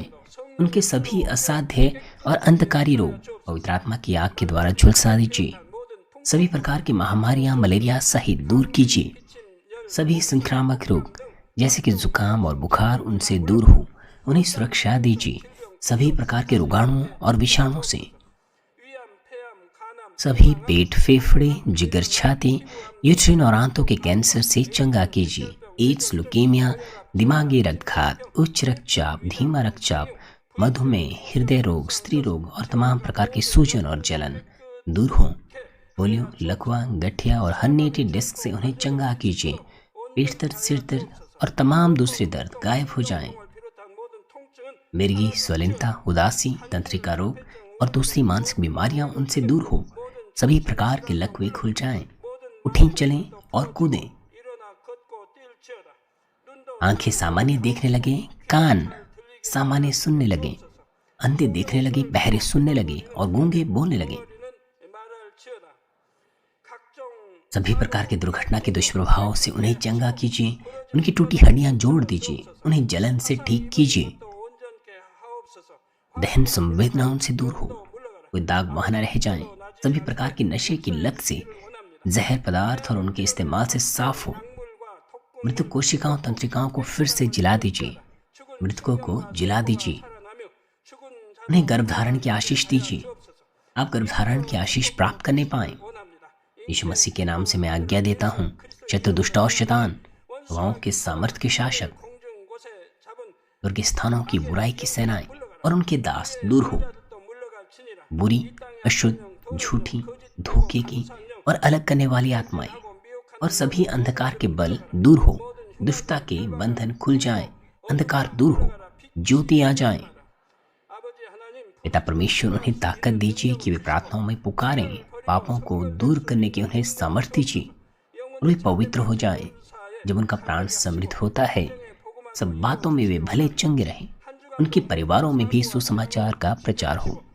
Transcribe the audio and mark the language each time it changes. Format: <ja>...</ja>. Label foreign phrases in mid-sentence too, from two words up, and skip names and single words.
<hi>उनके सभी असाध्य और अंधकारी रोग पवित्र आत्मा की आग के द्वारा झुलसा दीजिए। सभी प्रकार की महामारियां, मलेरिया सहित दूर कीजिए। सभी संक्रामक रोग जैसे कि जुकाम और बुखार उनसे दूर हो, उन्हें सुरक्षा दीजिए। सभी प्रकार के रोगाणुओं और विषाणुओं से</hi> <ko>위암, 폐암, 간암</ko> <hi>सभी पेट, फेफड़े, जिगर, छाती, यूट्रिन और आंतों के कैंसर से चंगा कीजिए। एड्स, लुकेमिया, दिमागी रक्तघात, उच्च रक्तचाप, धीमा रक्तचाप, मधुमेह, हृदय रोग, स्त्री रोग और तमाम प्रकार की सूजन और जलन दूर हो। पोलियो, लकवा, गठिया और</hi> <en>herniated disc</en> <hi>से उन्हें चंगा कीजिए। पेट दर्द, सिर दर्द और तमाम दूसरे दर्द गायब हो जाएं।</hi> <ko>비롯한 모든 통증은</ko> <hi>मिर्गी, स्वलिनता, उदासी, तंत्रिका रोग और दूसरी मानसिक बीमारियां उनसे दूर हो। सभी प्रकार के लकवे खुल जाएं। उठें, चलें और कूदें।</hi> <ko>일어나 걷고 뛸지어다. 눈도</ko> <hi>आंखें सामान्य देखने लगे, कान सामान्य सुनने लगे, अंधे देखने लगे, बहरे सुनने लगे और गूंगे बोलने लगे।</hi> <ko>우리는 말할지어다. 각종</ko> <hi>सभी प्रकार के दुर्घटना के दुष्प्रभाव से उन्हें चंगा कीजिए। उनकी टूटी हड्डियां जोड़ दीजिए। उन्हें जलन से ठीक कीजिए।</hi> <ko>또 온전케 하옵소서.</ko> <hi>दहन संवेदना उनसे दूर हो, कोई दाग वहां न रह जाए। सभी प्रकार की नशे की लत से, जहर पदार्थ और उनके इस्तेमाल से साफ हो।</hi> <ko>물과 독</ko> <hi>मृतक कोशिकाओं, तंत्रिकाओं को फिर से जिला दीजिए। मृतकों को जिला दीजिए।</hi> <ko>살아나며 죽은 자</ko> <hi>उन्हें गर्भधारण की आशीष दीजिए। आप गर्भधारण की आशीष प्राप्त करने पाएं।</hi> <ko>원합니다.</ko> <hi>यीशु मसीह के नाम से मैं आज्ञा देता हूँ। शत्रु, दुष्ट और शैतान, हवाओं के सामर्थ्य के शासक,</hi> <ko>공중 곳에 잡은</ko> <hi>स्वर्गीय स्थानों की बुराई की सेनाएं और उनके दास दूर हो।</hi> <ko>또 물러갈지니라.</ko> <hi>बुरी, अशुद्ध, झूठी, धोखे की और अलग करने वाली आत्माएं और सभी अंधकार के बल दूर हो। दुष्टता के बंधन खुल जाएं। अंधकार दूर हो, ज्योति आ जाए।</hi> <ko>아버지 하나님</ko> <hi>पिता परमेश्वर उन्हें ताकत दीजिए कि वे प्रार्थनाओं में पुकारें। पापों को दूर करने की उन्हें सामर्थ्य दीजिए और वे पवित्र हो जाएं। जब उनका प्राण समृद्ध होता है, सब बातों में वे भले चंगे रहें। उनके परिवारों में भी सुसमाचार का प्रचार हो।</hi>